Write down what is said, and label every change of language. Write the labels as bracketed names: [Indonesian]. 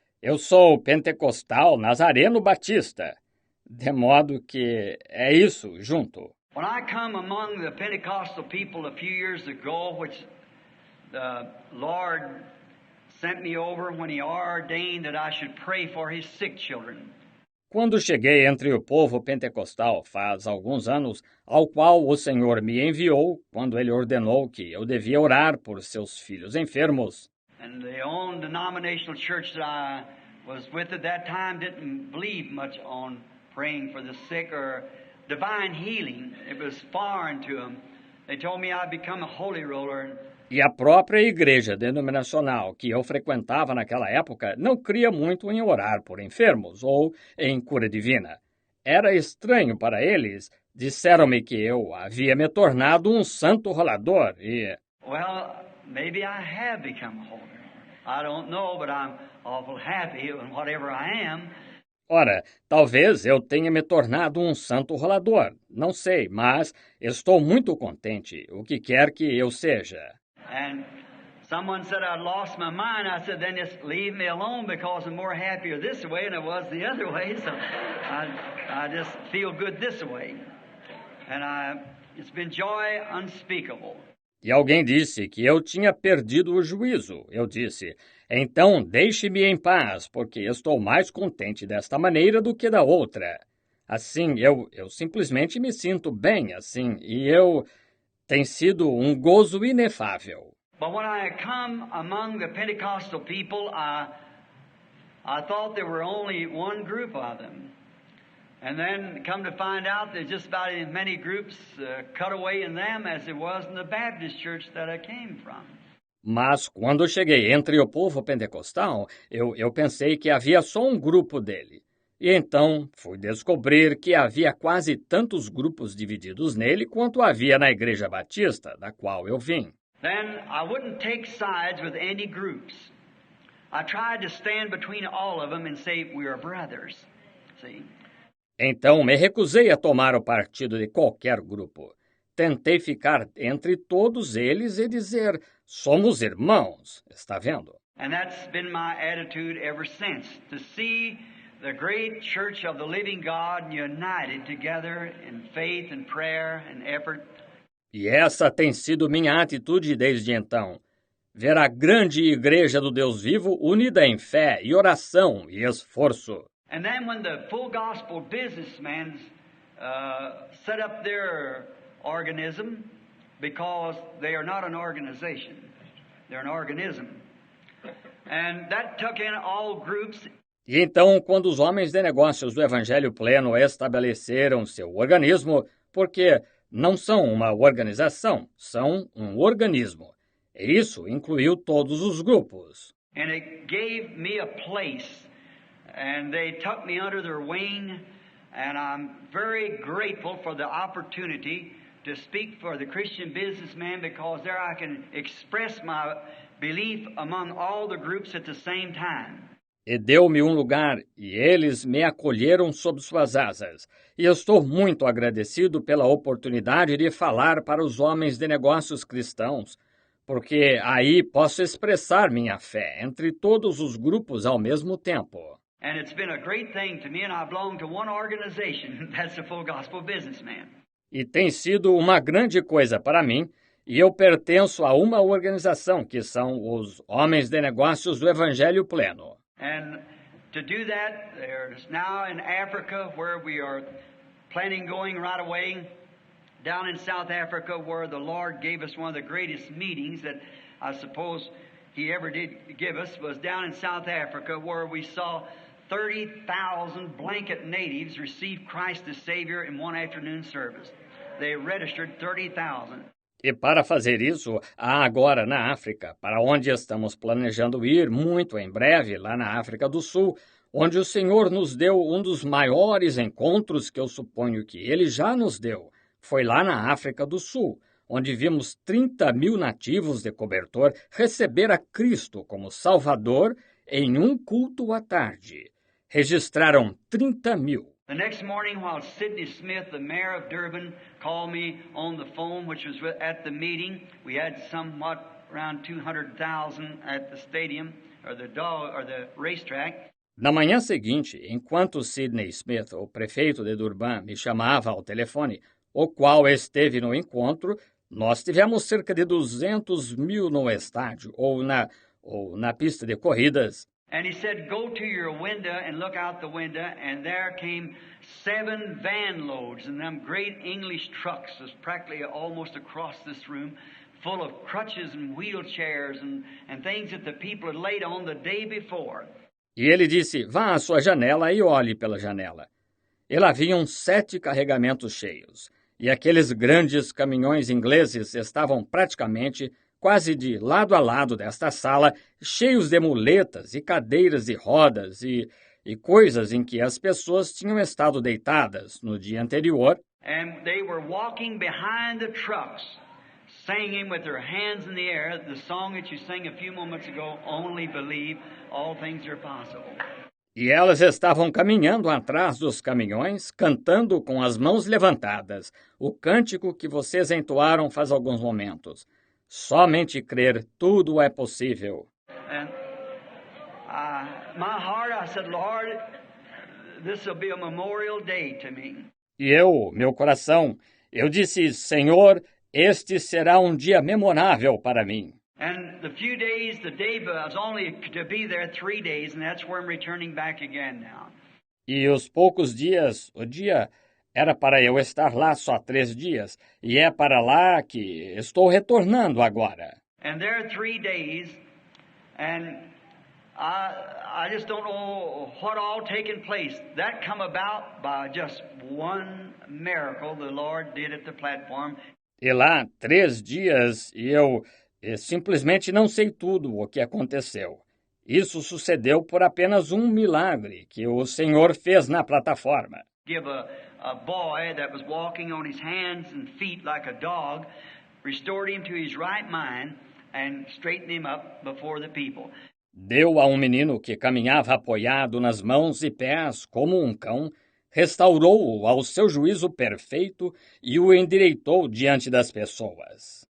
[Portuguese] Eu sou pentecostal nazareno batista. De modo que é isso, junto. [English] When I come among the Pentecostal people a few years ago, which the Lord sent me over when He ordained that I should pray for His sick children. [Portuguese] Quando cheguei entre o povo pentecostal faz alguns anos, ao qual o Senhor me enviou, quando Ele ordenou que eu devia orar por seus filhos enfermos. [English] And the own denominational church that I was with at that time didn't believe much on praying for the sick or divine healing. It was foreign to them. They told me I'd become a holy roller. [Portuguese] E a própria igreja denominacional que eu frequentava naquela época não cria muito em orar por enfermos ou em cura divina. Era estranho para eles. Disseram-me que eu havia me tornado um santo rolador e... [English] Well, maybe I have become a holy roller. I don't know, but I'm awful happy in whatever I am. [Portuguese] Ora, talvez eu tenha me tornado um santo rolador. Não sei, mas estou muito contente, o que quer que eu seja. [English] And someone said I'd lost my mind. I said, then just leave me alone because I'm more happier this way than I was the other way. So I just feel good this way. And it's been joy unspeakable. [Portuguese] E alguém disse que eu tinha perdido o juízo. Eu disse, então deixe-me em paz, porque estou mais contente desta maneira do que da outra. Assim, eu simplesmente me sinto bem assim, e tem sido um gozo inefável. [English] But when I come among the Pentecostal people, I thought there were only one group of them. And then come to find out there's just about as many groups cut away in them as there was in the Baptist church that I came from. [Portuguese] Mas quando cheguei entre o povo pentecostal, eu pensei que havia só um grupo dele. E então fui descobrir que havia quase tantos grupos divididos nele quanto havia na Igreja Batista, da qual eu vim. [English] Then I wouldn't take sides with any groups. I tried to stand between all of them and say we are brothers. See? [Portuguese] Então me recusei a tomar o partido de qualquer grupo. Tentei ficar entre todos eles e dizer, somos irmãos, está vendo? [English] And that's been my attitude ever since, to see the great church of the living God united together in faith and prayer and effort. [Portuguese] E essa tem sido minha atitude desde então. Ver a grande igreja do Deus vivo unida em fé e oração e esforço. [English] And then when the full gospel businessmen set up their organism, because they are not an organization, they're an organism. And that took in all groups. [Portuguese] E então, quando os homens de negócios do Evangelho Pleno estabeleceram seu organismo, porque não são uma organização, são um organismo. E isso incluiu todos os grupos. [English] And it gave me a place and they took me under their wing, and I'm very grateful for the opportunity to speak for the Christian businessman, because there I can express my belief among all the groups at the same time. [Portuguese] E deu-me um lugar, e eles me acolheram sob suas asas. E eu estou muito agradecido pela oportunidade de falar para os homens de negócios cristãos, porque aí posso expressar minha fé entre todos os grupos ao mesmo tempo. [English] And it's been a great thing to me, and I belong to one organization, that's the Full Gospel Businessman. [Portuguese] E tem sido uma grande coisa para mim, e eu pertenço a uma organização que são os Homens de Negócios do Evangelho Pleno. [English] And to do that, there's now in Africa, where we are planning going right away, down in South Africa, where the Lord gave us one of the greatest meetings that I suppose He ever did give us, was down in South Africa, where we saw 30,000 blanket natives receive Christ as Savior in one afternoon service. They registered 30,000. [Portuguese] E para fazer isso, há agora na África, para onde estamos planejando ir muito em breve, lá na África do Sul, onde o Senhor nos deu um dos maiores encontros que eu suponho que Ele já nos deu. Foi lá na África do Sul, onde vimos 30.000 nativos de cobertor receber a Cristo como Salvador em um culto à tarde. Registraram 30.000. [English] The next morning, while Sidney Smith, the mayor of Durban, called me on the phone, which was at the meeting, we had somewhat around 200,000 at the stadium, or the racetrack. [Portuguese] Na manhã seguinte, enquanto Sidney Smith, o prefeito de Durban, me chamava ao telefone, o qual esteve no encontro, nós tivemos cerca de 200.000 no estádio ou na pista de corridas. [English] And he said, go to your window and look out the window, and there came 7 van loads, and them great English trucks was practically almost across this room, full of crutches and wheelchairs and things that the people had laid on the day before. [Portuguese] E ele disse, vá à sua janela e olhe pela janela. E lá vinham 7 carregamentos cheios, e aqueles grandes caminhões ingleses estavam praticamente quase de lado a lado desta sala, cheios de muletas e cadeiras e rodas e coisas em que as pessoas tinham estado deitadas no dia anterior. [English] And they were walking behind the trucks, singing with their hands in the air the song that you sang a few moments ago, Only Believe, All Things Are Possible. [Portuguese] E elas estavam caminhando atrás dos caminhões, cantando com as mãos levantadas, o cântico que vocês entoaram faz alguns momentos. Somente crer, tudo é possível. [English] And my heart, I said, Lord, this will be a memorial day to me. [Portuguese] E meu coração, eu disse, Senhor, este será um dia memorável para mim. [English] And the day was only to be there 3 days, and that's where I'm returning back again now. [Portuguese] E os poucos dias, o dia era para eu estar lá só 3 dias, e é para lá que estou retornando agora. [English] And there are 3 days, and I just don't know what all taken place. That come about by just one miracle the Lord did at the platform. [Portuguese] E lá 3 dias, e eu simplesmente não sei tudo o que aconteceu. Isso sucedeu por apenas um milagre que o Senhor fez na plataforma. [English] Give a boy that was walking on his hands and feet like a dog, restored him to his right mind and straightened him up before the people. [Portuguese] Deu a um menino que caminhava apoiado nas mãos e pés como um cão, restaurou-o ao seu juízo perfeito e o endireitou diante das pessoas.